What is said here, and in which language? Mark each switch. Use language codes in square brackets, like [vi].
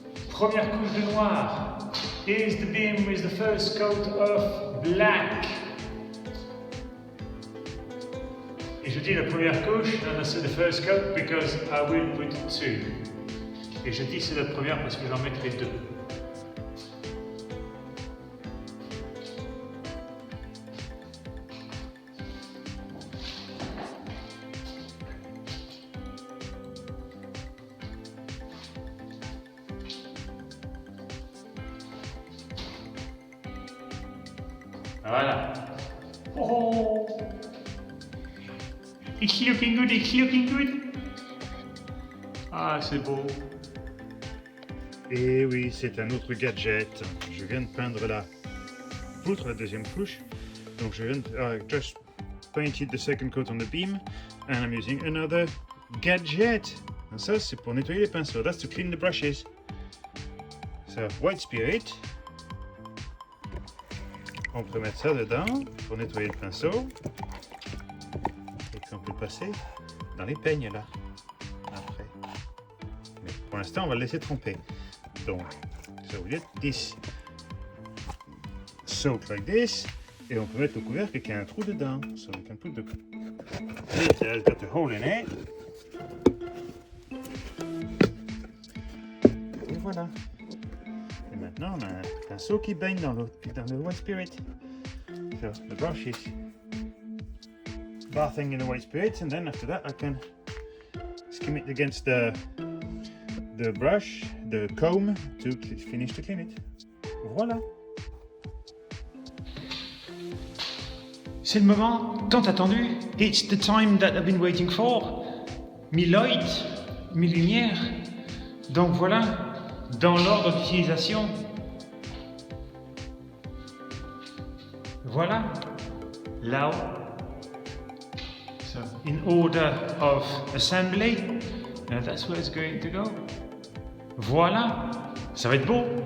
[fr] Première couche de noir. [en] Here's the beam with the first coat of black. [fr] Et je dis la première couche, [en] and I say the first coat because I will put two. [fr] Et je dis c'est la première parce que j'en mettrai deux. Voilà. Oh, oh. [en] It's looking good, it's looking good. [fr] Ah, c'est beau. Et oui, c'est un autre gadget. Je viens de peindre la poutre, la deuxième couche. Donc je viens de [en] just painted the second coat on the beam, and I'm using another gadget. [fr] Et ça, c'est pour nettoyer les pinceaux. [en] That's to clean the brushes. So, white spirit. [fr] On peut mettre ça dedans pour nettoyer le pinceau. Et puis on peut le passer dans les peignes là, après. Mais pour l'instant, on va le laisser tremper. [en] Donc, so we get this soap like this. [fr] Et on peut mettre le couvercle qui a un trou dedans. [en] So we can put the lid has got a hole in it. [fr] Et voilà. Et maintenant, on a un pinceau qui baigne dans le white spirit. [en] So the brush is bathing in the white spirit, and then after that, I can skim it against the brush, the comb, to finish to clean it. [fr] Voilà. C'est le moment tant attendu. [en] It's the time that I've been waiting for. [fr] Mi light, mi lumière. Donc voilà. Dans l'ordre d'utilisation, voilà, là-haut. [en] So, in order of assembly, that's where it's going to go. [fr] Voilà, ça va être beau.